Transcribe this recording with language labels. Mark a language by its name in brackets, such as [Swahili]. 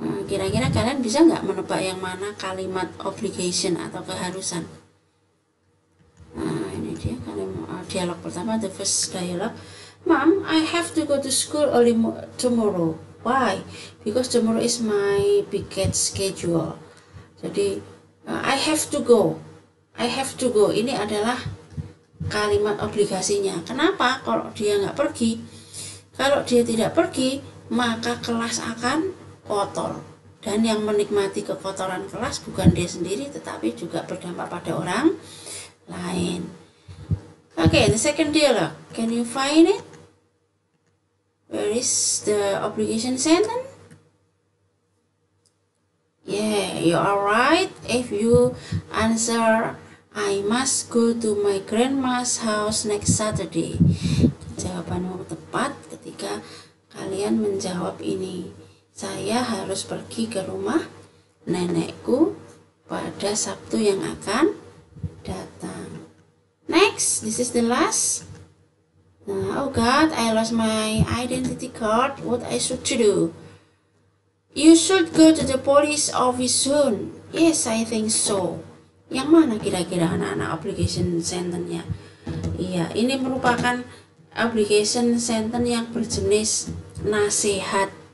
[Indonesian] Kira-kira kalian bisa nggak menebak yang mana kalimat obligation atau keharusan? Nah, ini dia kalimat dialog pertama, [English] the first dialog. Mom, I have to go to school early tomorrow. Why? Because tomorrow is my picket schedule. Jadi I have to go. I have to go. [Indonesian] Ini adalah kalimat obligasinya. Kenapa? Kalau dia nggak pergi, kalau dia tidak pergi, maka kelas akan kotor. Dan yang menikmati kekotoran kelas bukan dia sendiri, tetapi juga berdampak pada orang lain. [English] Okay, the second dialogue. Can you find it? Where is the obligation sentence? Yeah, you are right. If you answer I must go to my grandma's house next Saturday. [Indonesian] Jawabanmu tepat ketika kalian menjawab ini. Saya harus pergi ke rumah nenekku pada Sabtu yang akan datang. [English] Next, this is the last. Oh God, I lost my identity card. What I should to do? You should go to the police office soon. Yes, I think so. [Indonesian] Yang mana kira-kira anak-anak obligation sentence-nya? Iya, ini merupakan obligation sentence yang berjenis nasihat.